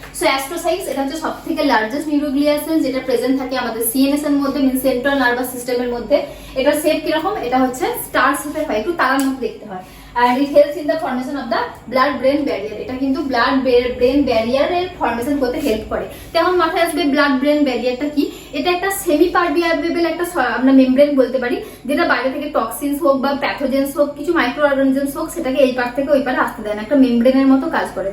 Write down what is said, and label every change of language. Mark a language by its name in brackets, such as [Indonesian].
[Bangla] So astrocytes এটা হচ্ছে সবথেকে লার্জেস্ট নিউরোগ্লিয়াল সেল, যেটা প্রেজেন্ট থাকে আমাদের সিএনএস এর মধ্যে, মিন সেন্ট্রাল নার্ভাস সিস্টেমের মধ্যে। এটার শেপ কিরকম? এটা হচ্ছে স্টার শেপের হয়, একটু তারার মতো দেখতে হয়। [English] and it helps in the formation of the blood brain barrier. [Bangla] এটা কিন্তু blood brain barrier এর ফর্মেশন করতে হেল্প করে। তেমন মাথায় আসবে blood brain barrierটা কি? এটা একটা সেমি পারমিয়াবল একটা আমরা মেমব্রেন বলতে পারি, যেটা বাইরে থেকে টক্সিনস হোক বা প্যাথোজেন্স হোক, কিছু মাইক্রো অর্গানিজমস হোক, সেটাকে এই পার থেকে ওই পারে আসতে দেয় না, একটা মেমব্রেনের মতো কাজ করে।